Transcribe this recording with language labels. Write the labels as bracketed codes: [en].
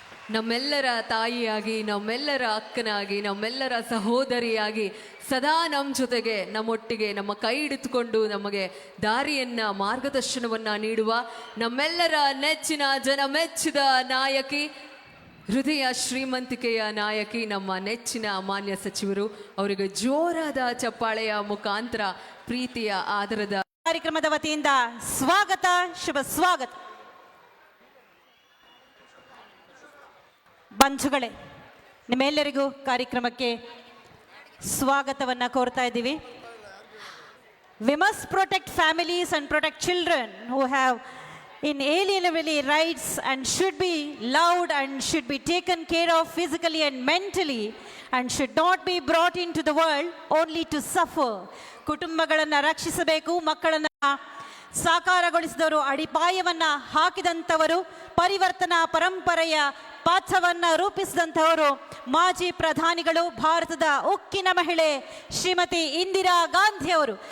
[kn] ನಮ್ಮೆಲ್ಲರ ತಾಯಿಯಾಗಿ, ನಮ್ಮೆಲ್ಲರ ಅಕ್ಕನಾಗಿ, ನಮ್ಮೆಲ್ಲರ ಸಹೋದರಿಯಾಗಿ ಸದಾ ನಮ್ಮ ಜೊತೆಗೆ, ನಮ್ಮೊಟ್ಟಿಗೆ, ನಮ್ಮ ಕೈ ಹಿಡಿದುಕೊಂಡು ನಮಗೆ ದಾರಿಯನ್ನ, ಮಾರ್ಗದರ್ಶನವನ್ನ ನೀಡುವ ನಮ್ಮೆಲ್ಲರ ನೆಚ್ಚಿನ ಜನಮೆಚ್ಚಿದ ನಾಯಕಿ, ಹೃದಯ ಶ್ರೀಮಂತಿಕೆಯ ನಾಯಕಿ, ನಮ್ಮ ನೆಚ್ಚಿನ ಮಾನ್ಯ ಸಚಿವರು ಅವರಿಗೆ ಜೋರಾದ ಚಪ್ಪಾಳೆಯ ಮುಖಾಂತರ ಪ್ರೀತಿಯ ಆದರದ ಕಾರ್ಯಕ್ರಮದ ವತಿಯಿಂದ ಸ್ವಾಗತ, ಶುಭ ಸ್ವಾಗತ. ಬಂಧುಗಳೇ, ನಿಮ್ಮೆಲ್ಲರಿಗೂ ಕಾರ್ಯಕ್ರಮಕ್ಕೆ ಸ್ವಾಗತವನ್ನು ಕೋರ್ತಾ ಇದ್ದೀವಿ. [en] We must protect families and protect children who have inalienable rights and should be loved and should be taken care of physically and mentally and should not be brought into the world only to suffer. [kn] ಕುಟುಂಬಗಳನ್ನು ರಕ್ಷಿಸಬೇಕು, ಮಕ್ಕಳನ್ನು ಸಾಕಾರಗೊಳಿಸಿದವರು, ಅಡಿಪಾಯವನ್ನು ಹಾಕಿದಂಥವರು, ಪರಿವರ್ತನಾ ಪರಂಪರೆಯ ಪಾಠವನ್ನು ರೂಪಿಸಿದಂಥವರು ಮಾಜಿ ಪ್ರಧಾನಿಗಳು, ಭಾರತದ ಉಕ್ಕಿನ ಮಹಿಳೆ ಶ್ರೀಮತಿ ಇಂದಿರಾ ಗಾಂಧಿ ಅವರು.